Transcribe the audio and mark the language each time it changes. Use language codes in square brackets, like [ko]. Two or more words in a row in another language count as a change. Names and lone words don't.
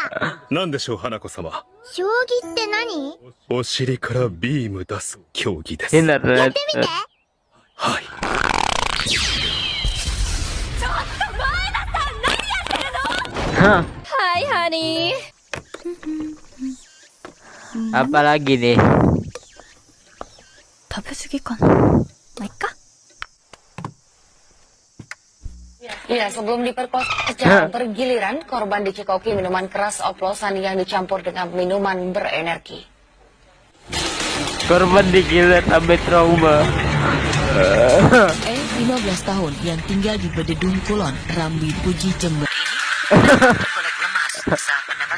[ja] なんでしょう、花子様。将棋って何？お尻からビーム出す競技です。変なのやつ。はい。はいハニー。 [id] Apa lagi nih? [ja] 食べ過ぎかな。まあ、いっか。 [id] Ya, sebelum diperkosa secara bergiliran, korban dicekoki minuman keras oplosan yang dicampur dengan minuman berenergi. Korban digilet sampai trauma. 15 tahun yang tinggal di Bededung Kulon, Rambi Puji Jember ini tergolek lemas saat mendapat.